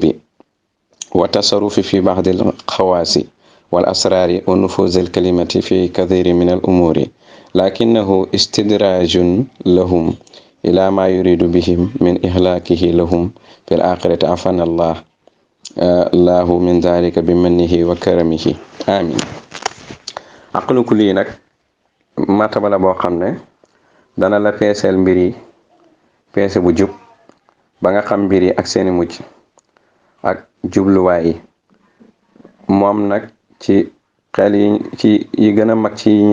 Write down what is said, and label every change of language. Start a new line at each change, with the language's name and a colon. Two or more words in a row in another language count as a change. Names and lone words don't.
Arabic: والتصرف في بعض الخواص والأسرار ونفوذ الكلمة في كثير من الأمور لكنه استدراج لهم إلى ما يريد بهم من إهلاكه لهم في الآخرة عافانا الله من ذلك بمنه وكرمه آمين عقل كلي
Wolof: nag martaba la boo xam ne dana la peeseel mbir yi peese bu jub ba nga xam mbir yi ak seeni mujj ak jubluwaay yi moom nag ci xel yi gën a mag ci yi ñi